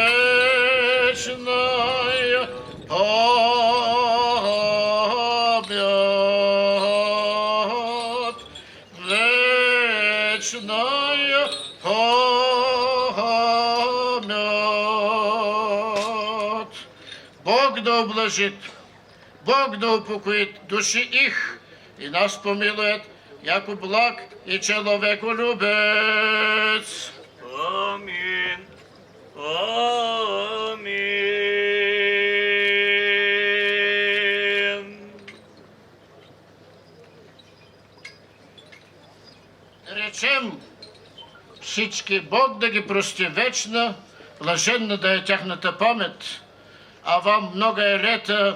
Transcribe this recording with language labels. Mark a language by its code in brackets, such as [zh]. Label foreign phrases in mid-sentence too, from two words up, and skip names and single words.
[cu] Вечная вечная память. Бог да облажит, Бог да упокоит души их и нас помилует, яко благ и человеколюбец. Амин. Амин. [bg] Речем всички Бог да ги прости вечна, блаженна да е тяхната памет, а вам много е лета,